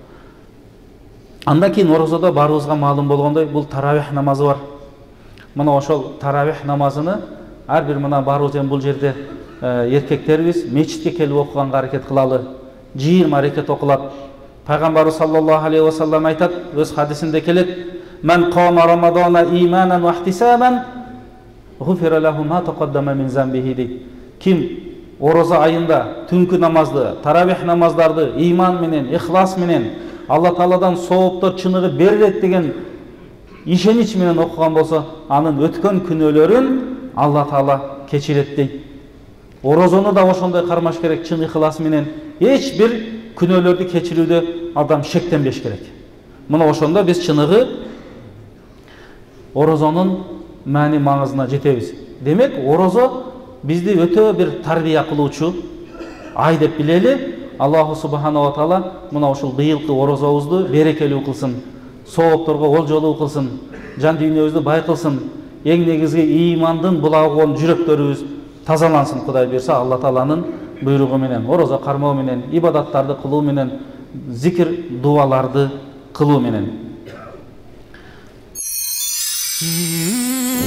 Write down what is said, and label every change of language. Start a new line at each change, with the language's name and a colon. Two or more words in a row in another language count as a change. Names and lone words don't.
Kyrgyz: Андан кийин орозодо барыбызга маалым болгондой, бул таравих намазы бар. Мына ошол таравих намазыны ар бир мына барыбыз бул жерде эркектерибиз мечитке келип окуганга аракет кылалы. 20 рекет окулат. Пайгамбарыбыз
Arabic: صلى الله عليه وسلم
Kyrgyz: айтат, өз хадисинде келет:
Arabic: "من قام رمضان إيمانا واحتسابا غفر له ما تقدم من ذنبه"
Kyrgyz: дейт. Ким ороза айында түнкү намазды, таравих намаздарды иман менен, ихлас менен, Алла Тааладан сооптор чыныгы берилет деген ишенич менен окуган болсо, анын өткөн күнөөлөрүн Алла Таала кечирет дейт. Орозону да ошондой кармаш керек, чын ихлас менен. Эч бир күнөөлөрдү кечирүүдө адам шектенбеш керек. Мына ошондо биз чыныгы орозонун маани маңызына жетебиз. Демек, орозо бизди өтө бир тарбия кылуучу ай деп билели.
Arabic: الله سبحانه وتعالى
Kyrgyz: мына ушул быйылкы орозобузду берекелүү кылсын, соопторго ол жолу кылсын. жан дүйнөбүздү бай кылсын. Эң негизги ыймандын булагын жүрөктөрүбүз тазалансын. Кудай берсе, Алла Тааланын буйругу менен, орозо кармоо менен, ибадаттарды кылуу менен, зикир дуаларды кылуу менен.